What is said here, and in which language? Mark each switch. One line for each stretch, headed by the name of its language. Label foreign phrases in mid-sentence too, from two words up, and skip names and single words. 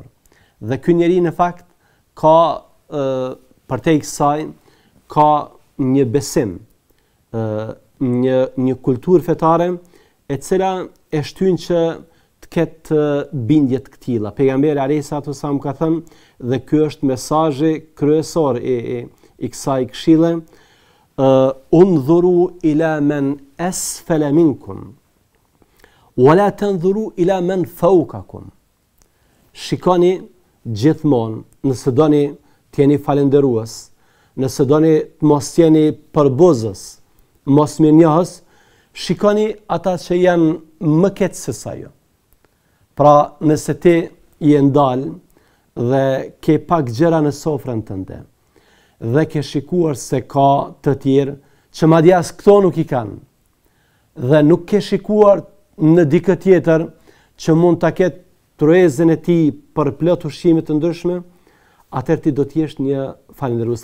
Albanian: Dhe ky njeri në fakt ka përtej kësaj ka një besim, një kulturë fetare e cila e shtyn që të ketë bindje të këtilla. Pejgamberi
Arabic: عليه الصلاة والسلام
Albanian: ka thënë, dhe ky është mesazhi kryesor i kësaj këshille:
Arabic: "انظروا إلى من أسفل منكم، ولا تنظروا إلى من فوقكم."
Albanian: Shikoni gjithmonë, nëse doni të jeni falendërues, nëse doni të mos jeni përbuzës, mos mirënjohës, shikoni ata që janë më keq se sa ju. Pra, nëse ti je ndalë dhe ke pak gjëra në sofrën tënde, dhe ke shikuar se ka të tjerë që madje as këto nuk i kanë, dhe nuk ke shikuar në dikë tjetër që mund ta ketë truezën e tij për plot ushqime të ndryshme, atëherë ti do të jesh një falëndërues.